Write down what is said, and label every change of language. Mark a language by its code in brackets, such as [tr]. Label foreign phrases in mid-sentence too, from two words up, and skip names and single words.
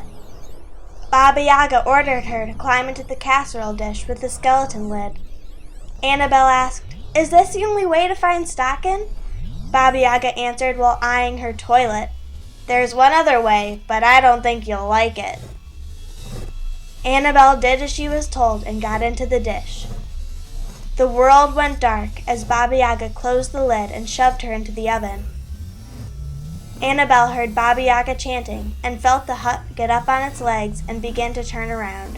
[en] Baba Yaga ordered her to climb into the casserole dish with the skeleton lid. Annabelle asked, "Is this the only way to find stockin'?" Baba Yaga answered while eyeing her toilet, "There's one other way, but I don't think you'll like it." Annabelle did as she was told and got into the dish. The world went dark as Baba Yaga closed the lid and shoved her into the oven. Annabelle heard Baba Yaga chanting and felt the hut get up on its legs and begin to turn around.